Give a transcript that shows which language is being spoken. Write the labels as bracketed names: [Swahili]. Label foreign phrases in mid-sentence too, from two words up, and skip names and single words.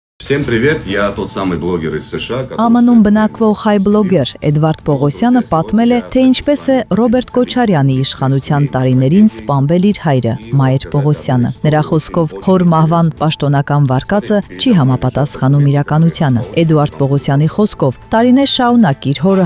[Russian] Всем привет, я тот самый блогер из США. [Armenian] ԱՄՆ-ում բնակվող հայ բլոգեր Էդվարդ Պողոսյանը պատմել է, թե ինչպես է Ռոբերտ Քոչարյանի իշխանության տարիներին սպանվել իր հայրը Մայր Պողոսյանը։ Նրա խոսքով հոր մահվան պաշտոնական վարկածը չի համապատասխանում իրականությանը։ Էդվարդ Պողոսյանի խոսքով տարիներ շարունակ իր հորը